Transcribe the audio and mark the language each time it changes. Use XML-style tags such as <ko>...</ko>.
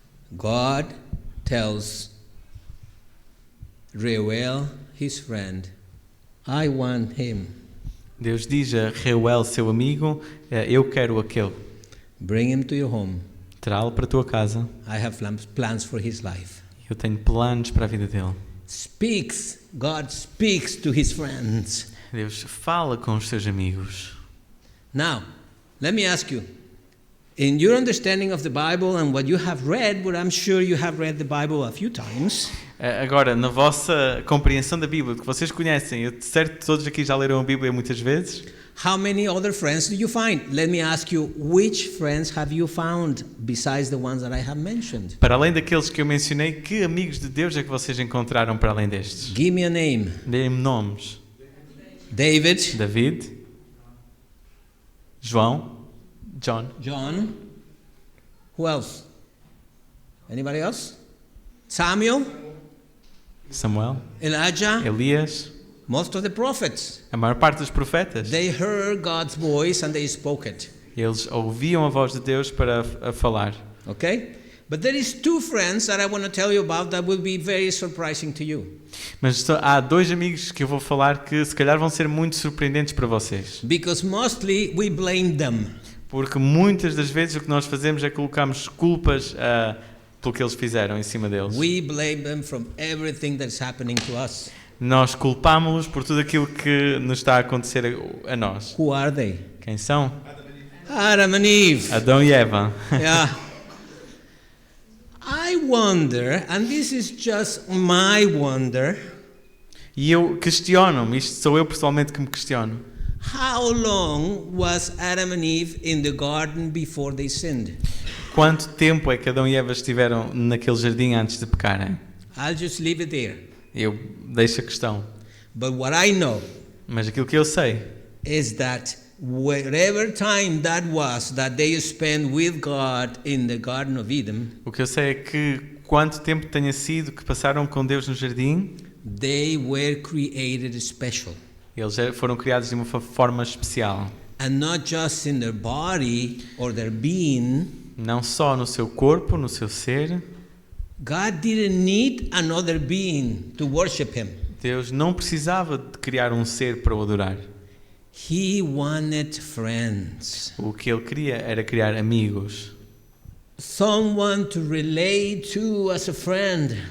<en>God tells Reuel, his friend, I want him.</en> <pt>Deus diz a Reuel, seu amigo, eu quero aquele.</pt> <en>Bring him to your home.</en> <pt>Trá-lo para a tua casa.</pt> <en>I have plans for his life.</en> <pt>Eu tenho planos para a vida dele.</pt> <en>God speaks to his friends.</en> <pt>Deus fala com os seus amigos.</pt> <en>Now, let me ask you, in your understanding of the Bible and what you have read, but I'm sure you have read the Bible a few times.</en> <pt>Agora, na vossa compreensão da Bíblia, que vocês conhecem, eu certo que todos aqui já leram a Bíblia muitas vezes.</pt> <en>How many other friends do you find? Let me ask you, which friends have you found besides the ones that I have mentioned?</en> <pt>Para além daqueles que eu mencionei, que amigos de Deus é que vocês encontraram para além destes?</pt> <en>Give me a name.</en> <pt>Deem-me nomes.</pt> <en>David.</en> <pt>David. João.</pt> <en>John. Who else? Anybody else? Samuel. Elijah.</en> <pt>Elias.</pt> <en>Most of the prophets.</en> <pt>A maior parte dos profetas.</pt> <en>They heard God's voice and they spoke it.</en> <pt>Eles ouviam a voz de Deus para falar.</pt> <en>Okay? But there is two friends that I want to tell you about that will be very surprising to you.</en> <pt>Mas há dois amigos que eu vou falar que se calhar vão ser muito surpreendentes para vocês.</pt> <en>Because mostly we blame them.</en> <pt>Porque muitas das vezes o que nós fazemos é colocarmos culpas pelo que eles fizeram em cima deles.</pt> <en>We blame them from everything that's happening to us.</en> <pt>Nós culpamos-los por tudo aquilo que nos está a acontecer a nós.</pt> <en>Who are they?</en> <pt>Quem são?</pt> <en>Adam and Eve.</en> <pt>Adão e Eva.</pt> <en>Yeah. I wonder, and this is just my wonder,</en> <pt>E eu questiono-me, isto sou eu pessoalmente que me questiono.</pt> <en>how long was Adam and Eve in the garden before they sinned?</en> <pt>Quanto tempo é que Adão e Eva estiveram naquele jardim antes de pecarem?</pt> <en>I'll just leave it there.</en> <pt>Eu deixo a questão.</pt> <en>But what I know</en> <pt>Mas aquilo que eu sei</pt> <en>is that whatever time that was that they spent with God in the Garden of Eden,</en> <pt>o que eu sei é que quanto tempo tenha sido que passaram com Deus no jardim,</pt> <en>they were created special.</en> <pt>eles foram criados de uma forma especial.</pt> <en>And not just in their body or their being.</en> <pt>Não só no seu corpo, no seu ser.</pt> <en>God didn't need another being to worship Him.</en> <pt>Deus não precisava de criar um ser para o adorar.</pt> <en>He wanted friends.</en> <pt>O que ele queria era criar amigos.</pt> <en>Someone to relate to as a friend.</en>